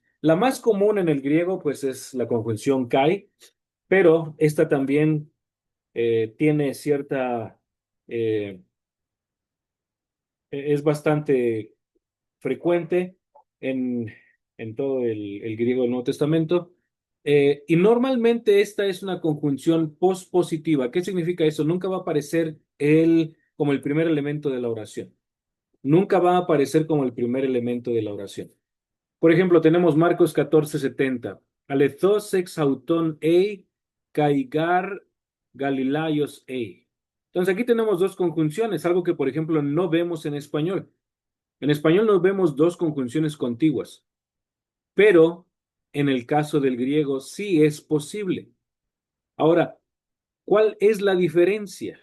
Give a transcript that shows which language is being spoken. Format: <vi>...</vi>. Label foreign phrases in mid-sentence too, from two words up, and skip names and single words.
<es>La más común en el griego pues es la conjunción kai, pero esta también tiene cierta, eh, es bastante frecuente en, en todo el griego del Nuevo Testamento. Y normalmente esta es una conjunción pospositiva. ¿Qué significa eso? Nunca va a aparecer el como el primer elemento de la oración. Nunca va a aparecer como el primer elemento de la oración. Por ejemplo, tenemos Marcos 14:70.</es> <el>Ἀληθῶς ἐξ αὐτῶν εἶ, καὶ γὰρ Γαλιλαῖος εἶ.</el> <es>Entonces aquí tenemos dos conjunciones, algo que por ejemplo no vemos en español. En español no vemos dos conjunciones contiguas, pero en el caso del griego sí es posible. Ahora, ¿cuál es la diferencia?</es>